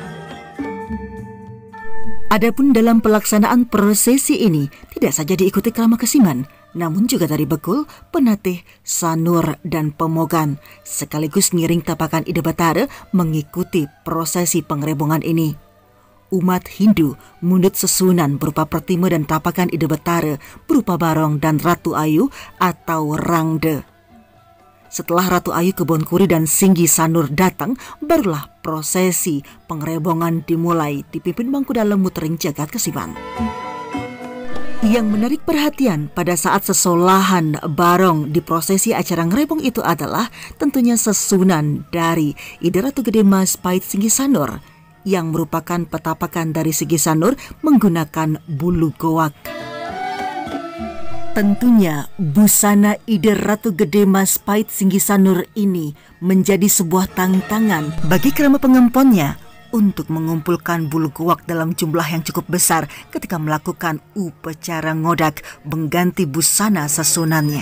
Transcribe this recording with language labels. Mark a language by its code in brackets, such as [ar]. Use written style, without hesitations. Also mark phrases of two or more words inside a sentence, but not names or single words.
[id] Adapun dalam pelaksanaan prosesi ini tidak saja diikuti Krama Kesiman, namun juga dari Bekul, Penatih, Sanur, dan Pemogan, sekaligus [ban] ngiring tapakan Ide Batara [id] mengikuti prosesi pengerebongan ini. Umat Hindu mundut sesunan berupa pertima dan tapakan Ide Batara berupa barong dan Ratu Ayu atau Rangde. Setelah Ratu Ayu Kebonkuri dan Singgisanur datang, barulah prosesi pengerebongan dimulai dipimpin Mangku Dalem Mutering Jagat Kesiman. Yang menarik perhatian pada saat sesolahan barong di prosesi acara ngerebong itu adalah tentunya sesunan dari Ide Ratu Gede Majapahit Singgisanur yang merupakan petapakan dari Singgisanur menggunakan bulu goak. Tentunya busana Ide Ratu Gede Majapahit Singgisanur ini menjadi sebuah tantangan bagi krama pengemponnya untuk mengumpulkan bulu goak dalam jumlah yang cukup besar ketika melakukan upacara ngodak mengganti busana sesunannya.